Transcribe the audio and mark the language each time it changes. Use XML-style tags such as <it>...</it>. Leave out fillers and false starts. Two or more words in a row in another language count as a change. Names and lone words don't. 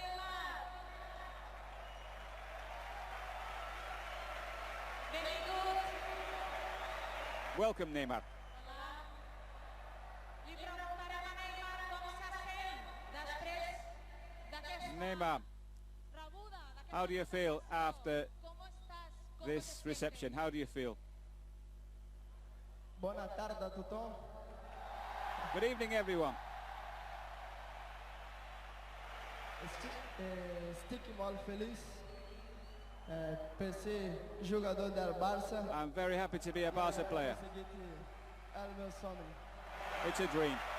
<en>Welcome, Neymar. Neymar, how do you feel after this reception? How do you feel?</en> <ca>Bona tarda a tothom.</ca> <en>Good evening, everyone.</en> <ca>Estic molt feliç per ser jugador del Barça.</ca> <en>I'm very happy to be a Barca player.</en> <ca>El meu somni.</ca> <en>It's a dream.</en>